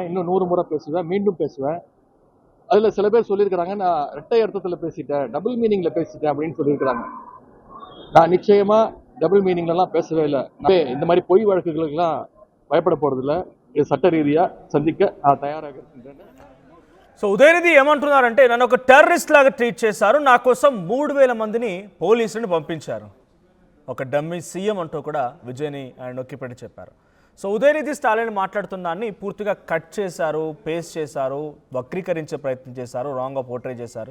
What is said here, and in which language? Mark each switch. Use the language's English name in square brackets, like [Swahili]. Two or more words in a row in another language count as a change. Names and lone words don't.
[Tamil] இன்னும் 100 முறை பேசுவேன், மீண்டும் பேசுவேன். அதுல சில பேர் சொல்லியிருக்கிறாங்க நான் இரட்டை அர்த்தத்துல பேசிட்டேன், [English] double meaningla [Tamil] பேசிட்டேன் அப்படின்னு சொல்லியிருக்கிறாங்க. நான் நிச்சயமா [English] double meaninglam [Tamil] பேசவே இல்லை. இந்த மாதிரி பொய் வழக்குகளுக்கெல்லாம் பயப்பட போறது இல்லை. இது சட்ட ரீதியா சந்திக்க நான் தயாராக இருக்கின்றேன். [Telugu] సో ఉదయనిధి ఏమంటున్నారంటే నన్ను ఒక టెర్రరిస్ట్ లాగా ట్రీట్ చేశారు, నా కోసం 3000 మందిని పోలీసులను పంపించారు, ఒక [English] dummy CM [Telugu] అంటూ కూడా విజయ్ని ఆయన నొక్కిపెట్టి చెప్పారు. సో ఉదయనిధి స్టాలిన్ మాట్లాడుతున్న దాన్ని పూర్తిగా కట్ చేశారు, పేస్ట్ చేశారు, వక్రీకరించే ప్రయత్నం చేశారు, [English] wrongga portray [Telugu] చేశారు.